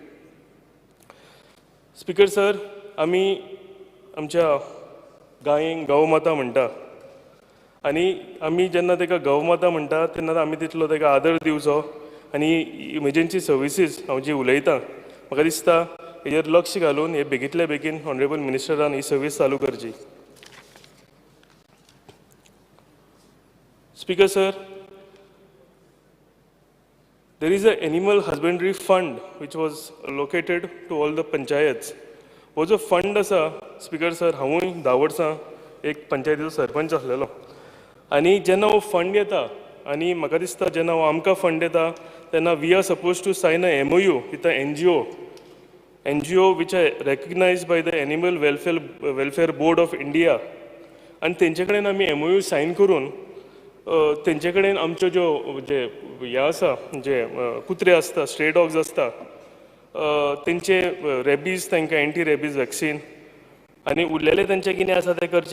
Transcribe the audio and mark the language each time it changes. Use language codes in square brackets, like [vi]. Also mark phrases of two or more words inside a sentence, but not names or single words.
[kok] स्पिकर सर, आमी आमच्या गायेक गौमाता म्हणटा आनी आमी जेन्ना ताका गौमाता म्हणटा तेन्ना आमी तितलो ताका आदर दिवचो आनी [en] emergency services [kok] हांव जी उलयतां म्हाका दिसता हेजेर लक्ष घालून हे बेगींतल्या बेगीन ऑनरेबल मिनिस्टरान ही सर्वीस चालू करची. [en] speaker sir, there is an animal husbandry fund which was allocated to all the panchayats. [kok] हो जो फंड आसा [en] speaker sir, [kok] हांवूय 10 वर्सां एक पंचायतीचो सरपंच आसलेलो आनी जेन्ना हो फंड येता आनी म्हाका दिसता जेन्ना हो आमकां फंड येता तेन्ना [en] we are suppose to sign a MOU with a NGO which are recognized by the Animal Welfare Board of India [kok] आनी तेंचे कडेन आमी MOU सायन करून तेंचे कडेन आमच्यो ज्यो जे हे आसा जे कुत्रे आसता, [en] stray dogs [kok] आसता तेंचे रेबीज तांकां [en] anti rabies vaccine [kok] आनी उरलेले तेंचें कितें आसा तें करचें.